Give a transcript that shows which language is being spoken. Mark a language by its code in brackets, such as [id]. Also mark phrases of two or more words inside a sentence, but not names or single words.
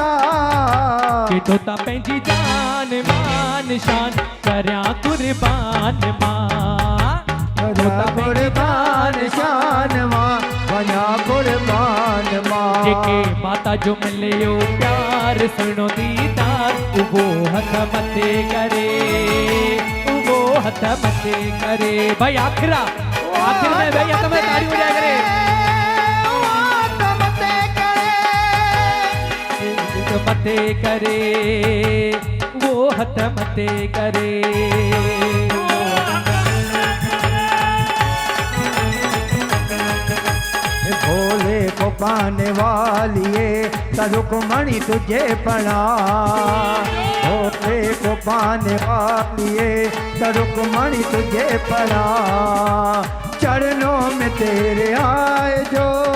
[sd] कि तोता पंहिंजी जान मान शान करियां कुर्बान मां वञा कुर्बान शान मां वञा कुर्बान मां जेके माता जो मिलियो प्यार सुहिणो दीदार उहो हथ मथे करे उहो हथ मथे करे भाई आखिर में भाई हथ में ताड़ी बजाया करे मथे करे वो हथ मथे करे [hi] भोले को पाने वालिए रुक्मणी तुझे पड़ा भोले को पाने वालिए रुक्मणी तुझे पड़ा चरणों में तेरे आए जो